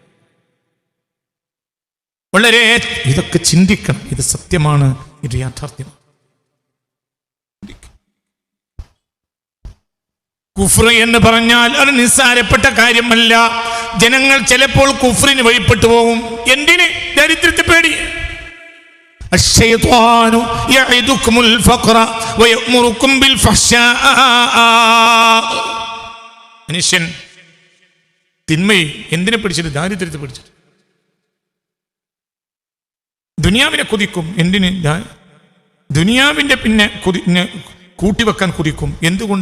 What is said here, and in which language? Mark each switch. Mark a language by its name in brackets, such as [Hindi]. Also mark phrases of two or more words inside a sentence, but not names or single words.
[Malayalam] വളരെ ഇതൊക്കെ ചിന്തിക്കണം. ഇത് സത്യമാണ്, ഇത് യാഥാർത്ഥ്യമാണ്. കുഫ്ർ എന്ന് പറഞ്ഞാൽ അത് നിസ്സാരപ്പെട്ട കാര്യമല്ല. ജനങ്ങൾ ചിലപ്പോൾ കുഫ്രിന് വഴിപ്പെട്ടു പോകും. എന്തിന്? ദരിദ്രത്തെ പേടി. [Arabic] الشيطان يعدكم الفقر ويأمركم بالفحشاء. [Malayalam] മനുഷ്യൻ തിന്മയെ എന്തിനെ പിടിച്ചിട്ട്? ദാരിദ്ര്യത്തെ പിടിച്ചിട്ട്. ദുനിയാവിനെ കൊതിക്കും. എന്തിന്? ദുനിയാവിന്റെ പിന്നെ കൂട്ടിവെക്കാൻ കൊതിക്കും. എന്തുകൊണ്ട്?